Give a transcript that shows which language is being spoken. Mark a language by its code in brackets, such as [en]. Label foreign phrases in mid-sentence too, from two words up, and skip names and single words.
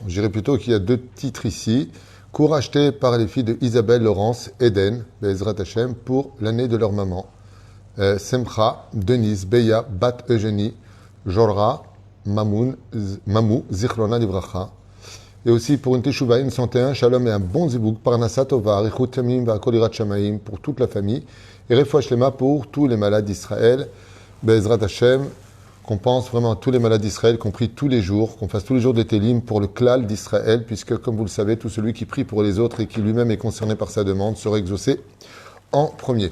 [fr] Je dirais plutôt qu'il y a deux titres ici, cours achetés par les filles de Isabelle, Laurence, Eden, [he] בעזרת השם, [fr] pour l'année de leur maman. Semcha, Denise, Beya, Bat Eugénie, Jorra, Mamou, [he] זכרונה לברכה. [fr] Et aussi pour une teshuva, une santé, un shalom et un bon zibouk, [he] פרנסה טובה, אריכות ימים והכל שמים [fr] pour toute la famille, et [he] רפואה שלמה [fr] pour tous les malades d'Israël, [he] בעזרת השם, [fr] qu'on pense vraiment à tous les malades d'Israël, qu'on prie tous les jours, qu'on fasse tous les jours des télim pour le klal d'Israël, puisque comme vous le savez, tout celui qui prie pour les autres et qui lui-même est concerné par sa demande sera exaucé en premier.